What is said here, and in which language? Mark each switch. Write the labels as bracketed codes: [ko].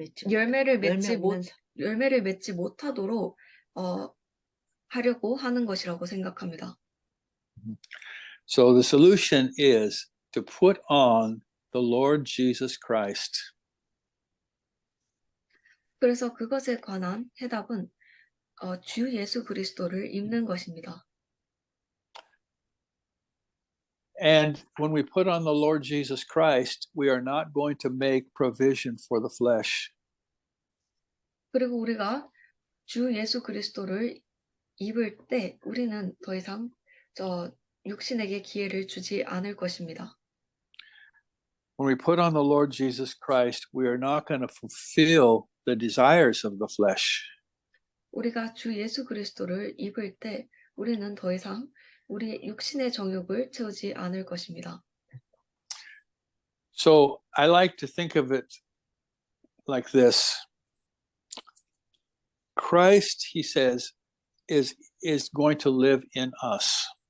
[ko] 열매를 맺지 못하도록 하려고 하는 것이라고 생각합니다. [en] So the solution is to put on the Lord Jesus Christ. [ko] 그래서 그것에 관한 해답은 주 예수 그리스도를 입는 것입니다. [en] And when we put on the Lord Jesus Christ, we are not going to make provision for the flesh. [ko] 그리고 우리가 주 예수 그리스도를 입을 때 우리는 더 이상 육신에게 기회를 주지 않을 것입니다. [en] When we put on the Lord Jesus Christ, we are not going to fulfill the desires of the flesh. [ko] 우리가 주 예수 그리스도를 입을 때 우리는 더 이상 우리 육신의 정욕을 채우지 않을 것입니다. [en] So I like to think of it like this. Christ, he says, is going to live in us.